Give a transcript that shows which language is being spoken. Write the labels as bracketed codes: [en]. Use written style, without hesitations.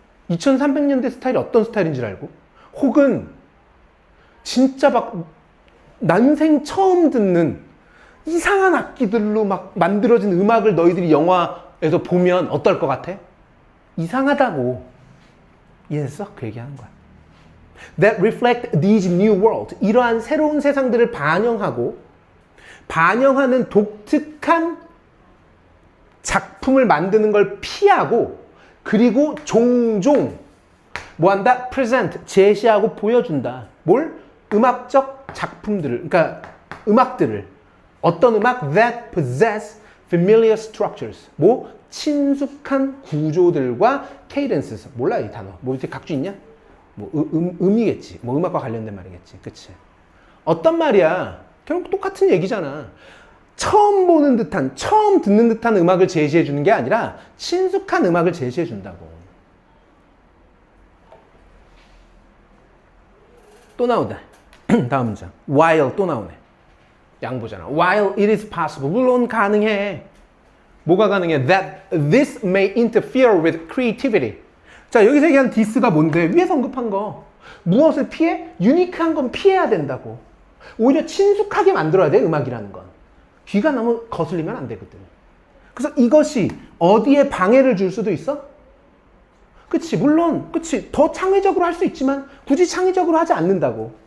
[ko] 2300년대 스타일이 어떤 스타일인 줄 알고? 혹은 진짜 막 난생 처음 듣는 이상한 악기들로 막 만들어진 음악을 너희들이 영화에서 보면 어떨 것 같아? 이상하다고. 이해했어? 그 얘기하는 거야. [en] That reflect these new worlds. [ko] 이러한 새로운 세상들을 반영하는 독특한 작품을 만드는 걸 피하고, 그리고 종종 뭐 한다? present, 제시하고 보여준다. 뭘? 음악적 작품들을, 그러니까 음악들을. 어떤 음악? [en] That possess familiar structures. [ko] 뭐? 친숙한 구조들과 cadences. 몰라, 이 단어. 뭐 이제 각주 있냐? 뭐 음이겠지. 뭐 음악과 관련된 말이겠지. 그치? 어떤 말이야? 결국 똑같은 얘기잖아. 처음 보는 듯한, 처음 듣는 듯한 음악을 제시해 주는 게 아니라 친숙한 음악을 제시해 준다고. 또 나온다. 다음 문장. While 또 나오네. 양보잖아. [en] While it is possible. [ko] 물론 가능해. 뭐가 가능해? [en] That this may interfere with creativity. [ko] 자, 여기서 얘기한 this가 뭔데? 위에서 언급한 거. 무엇을 피해? 유니크한 건 피해야 된다고. 오히려 친숙하게 만들어야 돼, 음악이라는 건. 귀가 너무 거슬리면 안 되거든. 그래서 이것이 어디에 방해를 줄 수도 있어? 그치, 물론, 그치, 더 창의적으로 할 수 있지만 굳이 창의적으로 하지 않는다고.